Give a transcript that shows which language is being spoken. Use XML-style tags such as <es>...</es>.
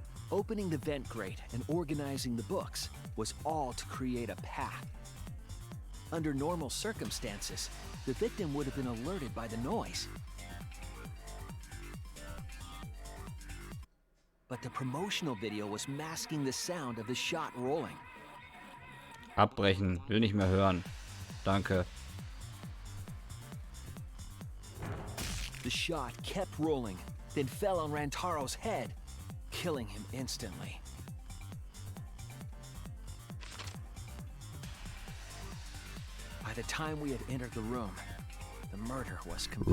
<en>Opening the vent grate and organizing the books was all to create a path. Under normal circumstances, the victim would have been alerted by the noise. But the promotional video was masking the sound of the shot rolling.</en> <de>Abbrechen, will nicht mehr hören. Danke.</de> <en>The shot kept rolling, then fell on Rantaro's head, killing him instantly. By the time we had entered the room, the murder was complete.</en>